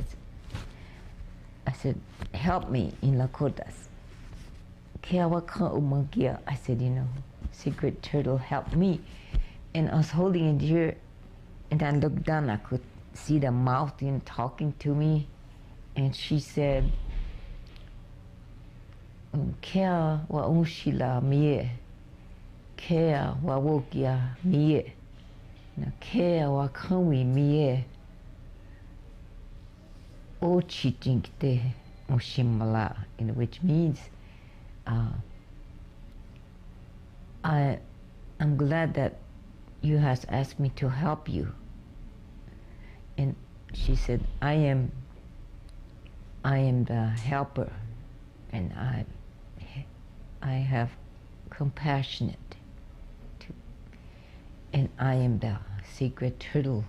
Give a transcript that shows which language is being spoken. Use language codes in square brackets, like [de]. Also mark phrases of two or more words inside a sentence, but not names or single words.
[en] I said, help me in Lakotas. I said, you know, secret turtle, help me. And I was holding it here, and I looked down, I could see the mouth talking to me. And she said, [lkt] Kea wa unshila mie, Kea wa wokia mie, Kea wa kawi mie, o chichinkte mushimala, [en] which means, I'm glad that you has asked me to help you. And she said, I am the helper, and I have compassionate too, and I am the secret turtle.